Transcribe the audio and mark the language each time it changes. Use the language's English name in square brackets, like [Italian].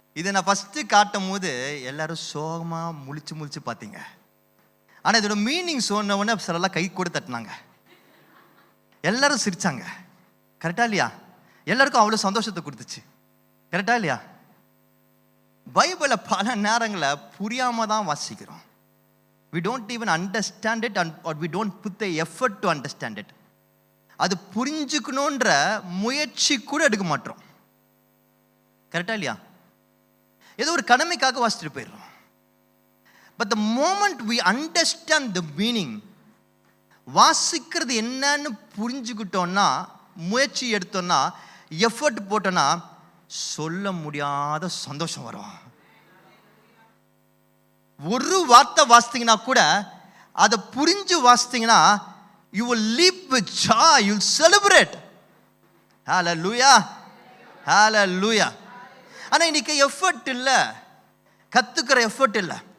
[Tamil] இதை நான் ஃபர்ஸ்ட் காட்டும் போது எல்லாரும் சோகமா முழிச்சு பார்த்தீங்க. ஆனா இதோட மீனிங் சொன்ன உடனே சிலர்லாம் கை கூட தட்டினாங்க, எல்லாரும் சிரிச்சாங்க. கரெக்டா இல்லையா? எல்லாருக்கும் அவ்வளவு சந்தோஷத்தை கொடுத்துச்சு. கரெக்டா இல்லையா? பைபிளை பல நேரங்களில் புரியாம தான் வாசிக்கிறோம். [English] We don't even understand it or we don't put the effort to understand it. [Tamil] அது புரிஞ்சுக்கணுன்ற முயற்சி கூட எடுக்க மாட்டோம். கரெக்டா இல்லையா? ஏதோ ஒரு கடமைக்காக வாசிச்சுட்டு போயிடுறோம். [English] But the moment we understand the meaning, [Tamil] வாசிக்கிறது என்னன்னு புரிஞ்சுக்கிட்டோம்னா, முயற்சி எடுத்தோம்னா, எஃபர்ட் போட்டோம்னா, சொல்ல முடியாத சந்தோஷம் வரும். ஒரு வார்த்தை வாசித்தீங்கன்னா கூட அதை புரிஞ்சு வாசித்தீங்கன்னா [English] you will leap with joy, you will celebrate. Hallelujah, hallelujah. [Tamil] ஆனா இன்னைக்கு எஃபர்ட் இல்லை, கத்துக்கிற எஃபர்ட் இல்லை.